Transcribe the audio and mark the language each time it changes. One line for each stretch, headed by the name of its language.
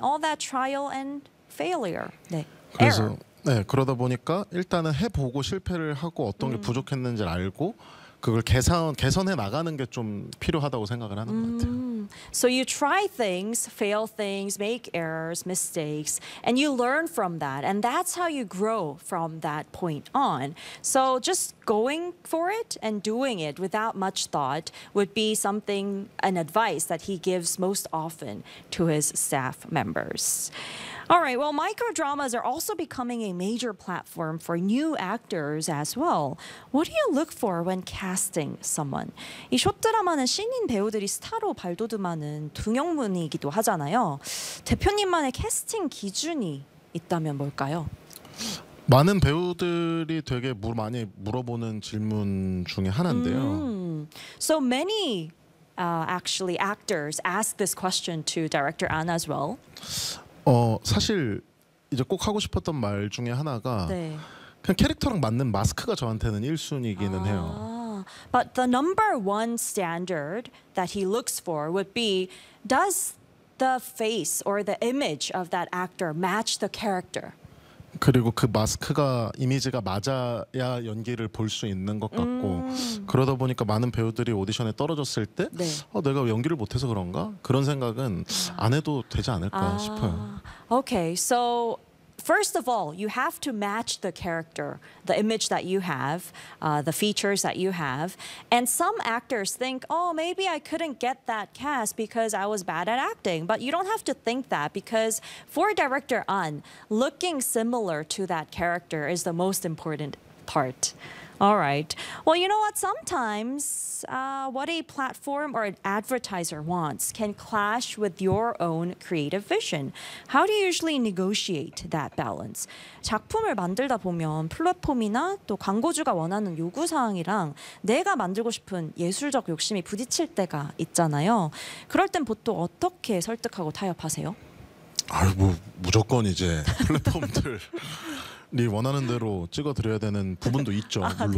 English: All that trial and failure. 네.
Korean: 그래서 네, 그러다 보니까 일단은 해보고 실패를 하고 어떤 게 부족했는지를 알고 그걸 개선해 나가는 게 좀 필요하다고 생각을 하는 것 같아요.
English: So you try things, fail things, make errors, mistakes, and you learn from that. And that's how you grow from that point on. So just going for it and doing it without much thought would be something, an advice that he gives most often to his staff members. All right, well, microdramas are also becoming a major platform for new actors as well. What do you look for when casting someone?
Korean: 이 숏드라마는 신인 배우들이 스타로 발돋움하는 등용문이기도 하잖아요. 대표님만의 캐스팅 기준이 있다면 뭘까요? 많은 배우들이 되게 많이 물어보는 질문 중에 하나인데요.
English: So many actually actors ask this question to Director An as well.
Korean: 사실 이제 꼭 하고 싶었던 말 중에 하나가 네. 그냥 캐릭터랑 맞는 마스크가 저한테는 1순위이기는 해요.
English: But the number one standard that he looks for would be does the face or the image of that actor match the character?
Korean: 그리고 그 마스크가 이미지가 맞아야 연기를 볼 수 있는 것 같고 그러다 보니까 많은 배우들이 오디션에 떨어졌을 때 네. 내가 연기를 못해서 그런가? 그런 생각은 안 해도 되지 않을까 싶어요.
English: Okay, so first of all, you have to match the character, the image that you have, the features that you have. And some actors think, oh, maybe I couldn't get that cast because I was bad at acting. But you don't have to think that because for Director An, looking similar to that character is the most important part. All right. Well, you know what? Sometimes what a platform or an advertiser wants can clash with your own creative vision. How do you usually negotiate that balance?
Korean: 작품을 만들다 보면 플랫폼이나 또 광고주가 원하는 요구 사항이랑 내가 만들고 싶은 예술적 욕심이 부딪힐 때가 있잖아요. 그럴 땐 보통 어떻게 설득하고 타협하세요? 아이고, 무조건 이제 플랫폼들 네, 원하는 대로 찍어드려야 되는 부분도 있죠, 물론.